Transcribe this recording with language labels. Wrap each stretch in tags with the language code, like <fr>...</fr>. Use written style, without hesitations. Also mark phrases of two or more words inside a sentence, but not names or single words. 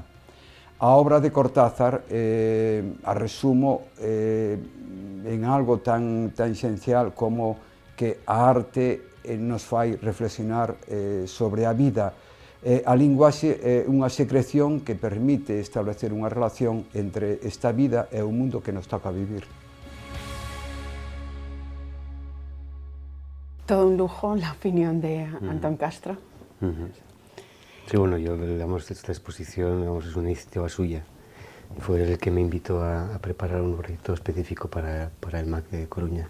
<gl>A obra de Cortázar a resumo en algo tan esencial como que a arte nos fai reflexionar sobre a vida. A linguaxe é unha secreción que permite establecer unha relación entre esta vida e o mundo que nos toca vivir.</gl> <es>Todo un lujo la opinión de Antón Castro. Sí, bueno, yo, digamos, esta exposición, digamos, es una iniciativa suya. Fue el que me invitó a preparar un proyecto específico para el MAC de Coruña.</es>